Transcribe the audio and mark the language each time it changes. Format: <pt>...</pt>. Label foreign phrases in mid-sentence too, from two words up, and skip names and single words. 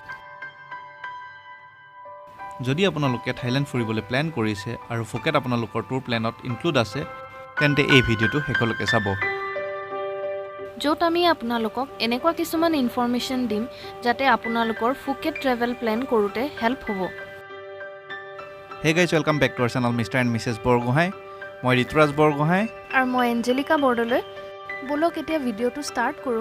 <as>যদি আপোনালোকে থাইলেণ্ড ফুৰিবলৈ প্লেন কৰিছে আৰু ফুকেট আপোনালোকৰ</as> <en>tour planত</en> <as>ইনক্লুড আছে, তেন্তে এই ভিডিঅ'টো শেষলৈকে চাব। য'ত আমি আপোনালোকক এনেকুৱা কিছুমান ইনফৰমেশ্যন দিম যাতে আপোনালোকৰ ফুকেট</as> <en>travel plan</en> <as>কৰোঁতে হেল্প হ'ব।</as> <en>Hey guys, welcome back to our channel Mr. and Mrs.</en> <as>বৰগোহাঁই। মই ঋতুৰাজ বৰগোহাঁই আৰু মই এঞ্জেলিকা বৰদলৈ। বলক এতিয়া ভিডিঅ'টো ষ্টাৰ্ট কৰোঁ।</as>